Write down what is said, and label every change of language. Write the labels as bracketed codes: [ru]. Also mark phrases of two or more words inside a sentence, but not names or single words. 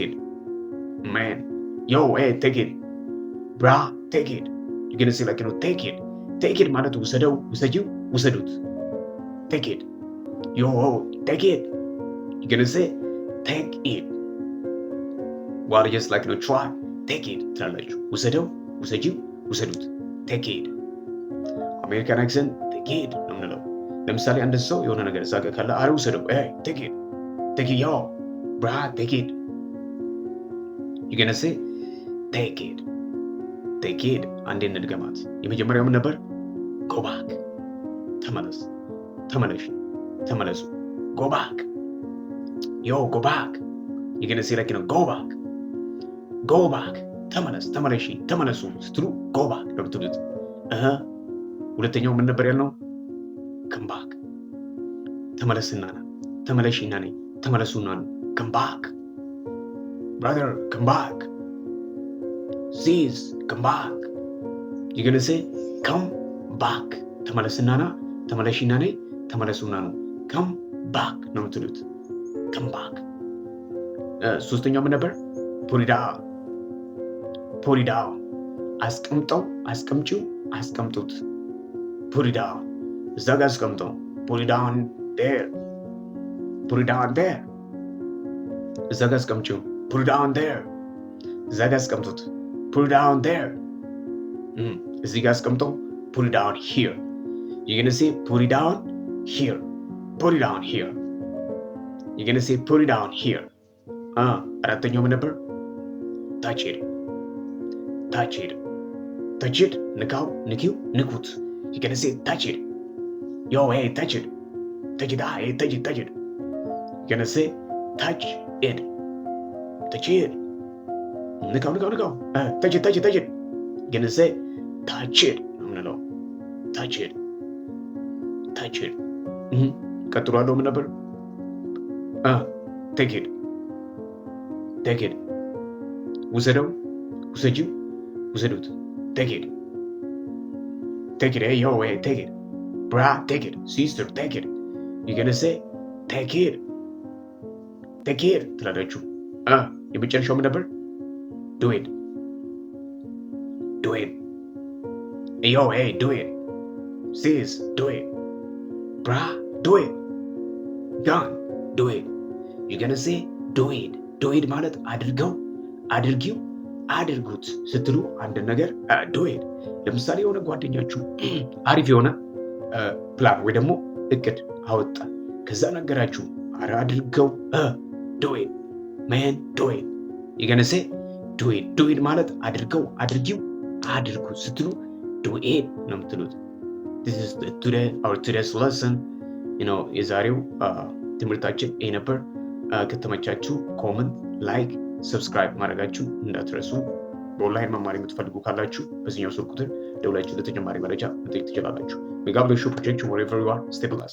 [en] it man yo hey take it bra take it you can say like take it [am] ማለት ውሰደው፣ ውሰጂው፣ ውሰዱት [en] take it yo take it you can say take it while just like try take it [am] ትላላችሁ። ውሰደው፣ ውሰጂው፣ ውሰዱት [en] take it [am] አሜሪካን አክሰንት [en] take it [am] ነው የምንለው። ለምሳሌ አንድ ሰው የሆነ ነገር እዛ ጋር ካለ አረ ውሰደው [en] hey take it yo bra take it you gonna say take it [am] አንዴ እንድገማት። የመጀመሪያው ምን ነበር? [en] go back [am] ተመለስ፣ ተመለሽ፣ ተመለሱ [en] go back yo go back you gonna say like go back [am] ተመለስ፣ ተመለሺ፣ ተመለሱ ስትሉ [en] go back [am] ነው የምትሉት። ሁለተኛው ምን ነበር ያልነው? [en] come back [am] ተመለስና ና፣ ተመለሺና ነይ፣ ተመለሱና ነው [en] come back brother come back sis come back you're gonna say come back [am] ተመለስና ና፣ ተመለሺና ነይ፣ ተመለሱና ነው [en] come back [am] ነው የምትሉት። [en] come back። [am] ሶስተኛው ምን ነበር? [en] put it down put it down። [am] አስቀምጠው፣ አስቀምጪው፣ አስቀምጡት። [en] put it down [am] እዛ ጋር አስቀምጠው። [en] put it down there put it down there [am] እዛ ጋር አስቀምጪው። [en] put it down there [am] እዛ ጋር አስቀምጡት። [en] put it down there [am] እዚህ ጋር አስቀምጠው። [en] put it down here you're gonna say put it down here put it down here you're gonna say put it down here [am] አራተኛው ምን ነበር? [en] touch it touch it touch it [am] ንካው፣ ንኪው፣ ንኩት። [en] you're gonna say touch it yo hey touch it touch it hey touch it touch it you're gonna say touch it touch it [am] ንካው፣ ንካው፣ ንካው [en] touch it touch it touch it you're gonna say touch it [am] ነው የምንለው። [en] touch it touch it [am] ቀጥሎ ያለው ምን ነበር? [en] take it take it [am] ውሰደው፣ ውሰጂው፣ ውሰዱት። [en] take it take it hey yo hey take it brah take it sister take it you're gonna say take it take it [am] ትላላችሁ። የመጨረሻው ምን ነበር? [en] do it do it hey yo hey do it sis do it brah do it done do it you're gonna say do it do it ማለት [am] አድርገው፣ አድርጊው፣ አድርጉት ስትሉ አንድ ነገር [en] do it። [am] ለምሳሌ የሆነ ጓደኛችሁ አሪፍ የሆነ ፕላን ወይ ደግሞ እቅድ አወጣ፣ ከዛ ነገራችሁ፣ አረ አድርገው [en] do it man do it you're gonna say do it do it [am] ማለት አድርገው፣ አድርጊው፣ አድርጉት ስትሉ [en] do it [am] ነው የምትሉት። [en] this is today's lesson [am] የዛሬው ትምህርታችን ይሄ ነበር። ከተመቻችሁ ኮመንት፣ ላይክ፣ ሰብስክራይብ ማድረጋችሁ እንዳትረሱ። በኦንላይን መማር የምትፈልጉ ካላችሁ በዚህኛው ስልክ ቁጥር ደውላችሁ ለተጨማሪ መረጃ መጠየቅ ትችላላችሁ። ሜጋ ብሌስ ሾው ፕሮጀክት [en] wherever you are stay blessed